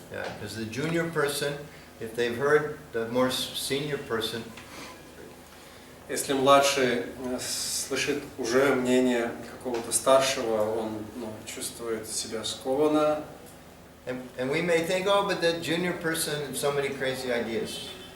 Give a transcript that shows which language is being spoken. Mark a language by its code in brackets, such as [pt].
[en] Yeah, because the junior person, if they've heard the more senior person, [ru] Если младший слышит уже мнение какого-то старшего, он чувствует себя скованно. [en] and we may think, oh, but that junior person has so many crazy ideas.